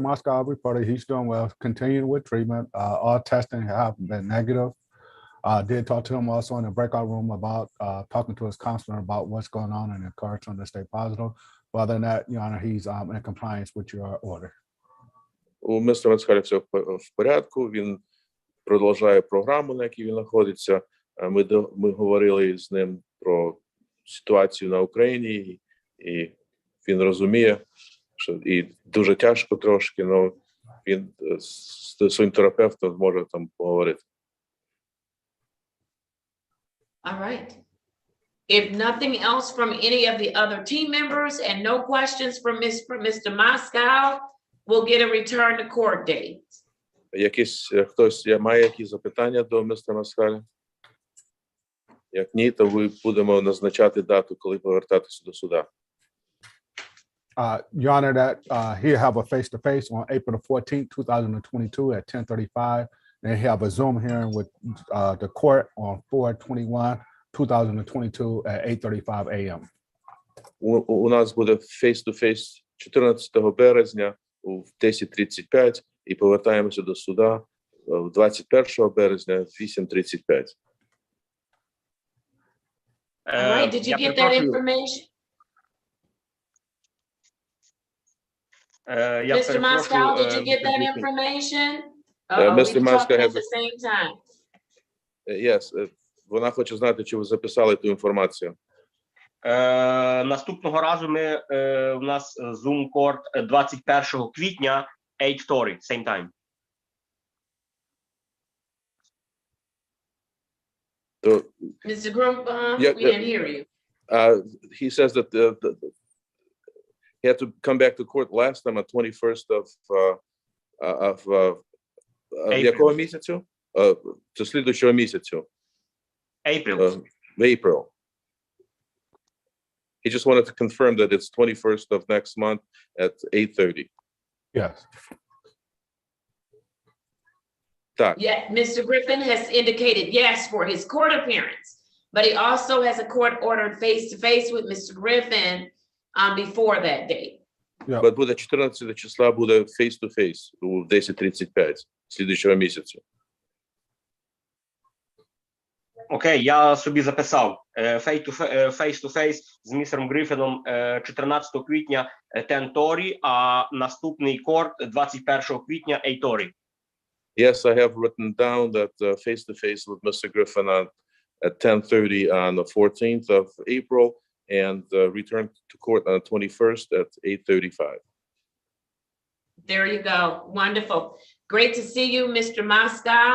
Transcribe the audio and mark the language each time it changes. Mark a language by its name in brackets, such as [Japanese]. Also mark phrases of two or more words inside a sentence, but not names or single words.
[English] Moscow reported, he's doing well, continuing with treatment. All testing have been negative. I did talk to him also in the breakout room about talking to his counselor about what's going on and encourage him to stay positive. But other than that, Your Honor, he's in compliance with your order. [Ukrainian] У містера Маскаля все в порядку, він продовжує програму, на якій він знаходиться. Ми говорили з ним про ситуацію на Україні, і він розуміє, що і дуже тяжко трошки, але він з своїм терапевтом зможе там поговорити. [English] All right. If nothing else from any of the other team members and no questions from Mr. Moscow, we'll get a return to court date. [Ukrainian] Хтось має якісь запитання до містера Маскаля? Як ні, то ви будемо назначати дату, коли повертатися до суда. [English] Your Honor, that he'll have a face-to-face on April the 14th, 2022 at 10:35. And he'll have a Zoom hearing with the court on 4/21/2022 at 8:35 a.m. [Ukrainian] У нас буде face-to-face 14 березня в 10:35 і повертаємося до суда 21 березня в 8:35. [English] All right, did you get that information? Mr. Moscow, did you get that information? Mr. Moscow at has the same time. Yes, [Ukrainian] вона хоче знати, чи ви записали ту інформацію. Наступного разу в нас Zoom Court 21 квітня, 8:30, [English] same time. Mr. Grumbaum, we didn't hear you. He says that he had to come back to court last time on 21st of [Ukrainian] якого місяцю? До слідуючого місяцю. [English] April. April. He just wanted to confirm that it's 21st of next month at 8:30. Yes. Yeah, Mr. Griffin has indicated yes for his court appearance, but he also has a court ordered face-to-face with Mr. Griffin before that date. Yeah. [Ukrainian] But буде 14 числа буде face-to-face у 10:35 слідуючого місяця. Окей, я собі записав face-to-face з містером Гриффіном 14 квітня 10:30, а наступний корт 21 квітня 8:30. [English] Yes, I have written down that face-to-face with Mr. Griffin at 10:30 on the 14th of April and return to court on the 21st at 8:35. There you go. Wonderful. Great to see you, Mr. Moscow.